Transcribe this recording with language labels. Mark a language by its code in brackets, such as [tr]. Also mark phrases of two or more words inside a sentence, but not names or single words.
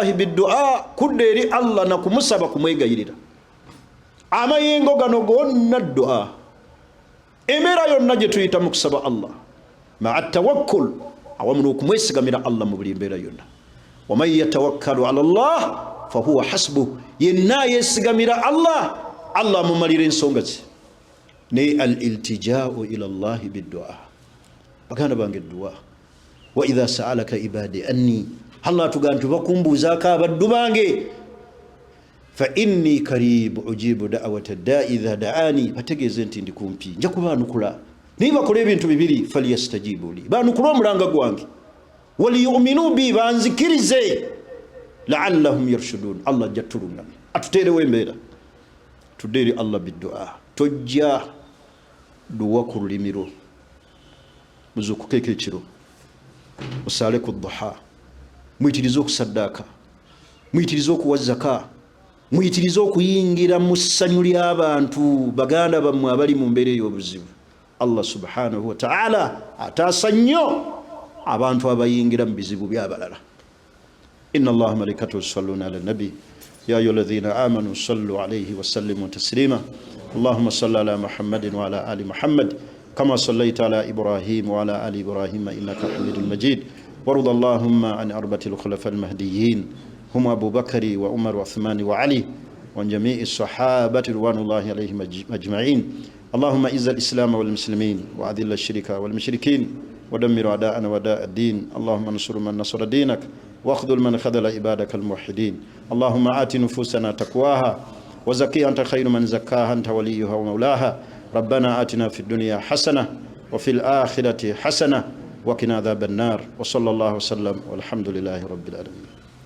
[lg] biddua kudde eri Allah na kumusaba kumwegayirira amayengo gano gonna dua embeera yonna gye tuyita mu kusaba Allah [ar] مع توكل [lg] awamu n'okumwesigamira Allah mu buli mbeera yonna [ar] ومن يتوكل على الله فهو حسبه [lg] yenna yesigamira Allah Allah amumalira ensonga ze ne al [ar] الالتجاء إلى الله بالدعاء [lg] baganda bange [ar] دعاء وإذا سألك عبادي عني [lg] Allah tugantu bakumbuzaako abaddu bange [ar] فإني قريب أجيب دعوة الداع إذا دعان [lg] bategeeze nti ndi kumpi nja kubaanukula naye bakola ebintu bibiri [ar] فليستجيبوا لي [lg] baanukula omulanga gwange [ar] وليؤمنوا بي [lg] banzikirize [ar] لعلهم يرشدون [lg] Allah jatulunga atuteerewo embeera tudde eri Allah biddua tojja duwa ku lulimiro muzukukeeka ekiro musaale ku duha muyitirize okusaddaaka muyitirize okuwa zaka muyitirize okuyingira mu ssanyu ly'abantu baganda bammwe abali mu mbeera ey'obuzibu [ar] الله سبحانه وتعالى [lg] ataasa nnyo abantu abayingira mu bizibu by'abalala inna [ar] الله وملائكته يصلون على النبي يا أيها الذين آمنوا صلوا عليه وسلموا تسليما اللهم صل على محمد وعلى آل محمد كما صليت على إبراهيم وعلى آل إبراهيم إنك حميد مجيد وارض اللهم عن الأربعة الخلفاء المهديين هم أبو بكر وعمر وعثمان وعلي وعن جميع الصحابة رضوان الله عليهم أجمعين اللهم إعز الإسلام والمسلمين وأذل الشرك والمشركين ودمر أعداءنا وأعداء الدين اللهم انصر من نصر دينك واخذل من خذل عبادك الموحدين اللهم آت نفوسنا تقواها وزكيها أنت خير من زكاها أنت وليها ومولاها ربنا آتنا في الدنيا حسنة وفي الآخرة حسنة وقنا عذاب النار وصلى الله وسلم والحمد لله رب العالمين